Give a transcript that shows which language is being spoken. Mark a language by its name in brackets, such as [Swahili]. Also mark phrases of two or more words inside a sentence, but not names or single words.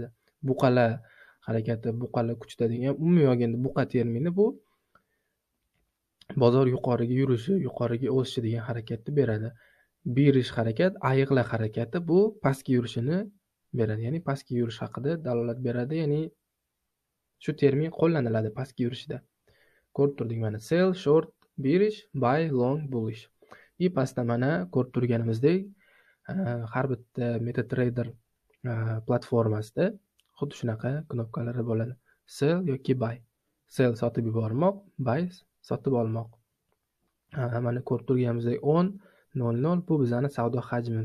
[Uzbek] Buqalar harakati, buqalar kuchda degan, umumiy olganda buqa termini bu bozor yuqoriga yurishi, yuqoriga o'sishi degan harakatni beradi. Bearish harakat, ayiqlar harakati bu pastga yurishini beradi. Ya'ni pastga yurish haqida dalolat beradi. Ya'ni shu termin qo'llaniladi pastga yurishda. Ko'rib turdik mana [English] sell, short, bearish, buy, long, bullish. [Uzbek] Pastda mana ko'rib turganimizdek, har bitta MetaTrader platformasida xuddi shunaqa knopkalari bo'ladi. Sell yoki buy. Sell sotib yubormoq, buy sotib olmoq. Mana ko'rib turganimizdek 10.00 bu bizning savdo hajmimiz.